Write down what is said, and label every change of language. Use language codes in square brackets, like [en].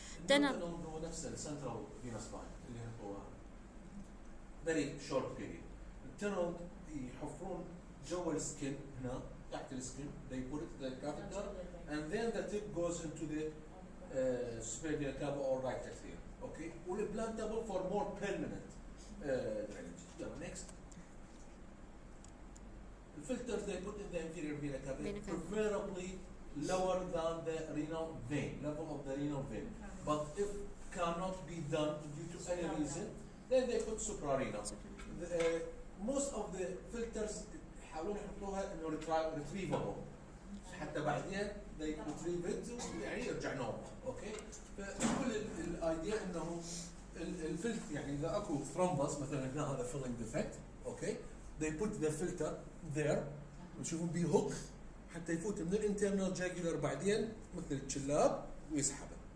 [en] tunnel [ar] هو نفس [en] السنترال venous line [ar] اللي هو [en] very short period. [ar] التنل يحفرون جوا السكن هنا تحت السكن. [en] They put it the catheter and then the tip goes into the superior cava or right atrium. Okay, implantable for more permanent drainage. Next. The filters they put in the inferior vena cava, preferably lower than the renal vein, level of the renal vein. But if cannot be done due to any reason, then they put suprarenal. Most of the filters [ar] يحاولون يحطوها انه [en] retrievable [ar] حتى بعدين [en] they retrieve it [ar] يعني يرجع نورمال. اوكي، فكل الايديا انه الفلتر يعني اذا اكو ثرومبس مثلا هنا هذا filling defect. اوكي، [en] they put the filter there [ar] وتشوفون بيه هوك حتى يفوت من الانترنال جاجولار بعدين مثل الشلاب ويسحبه.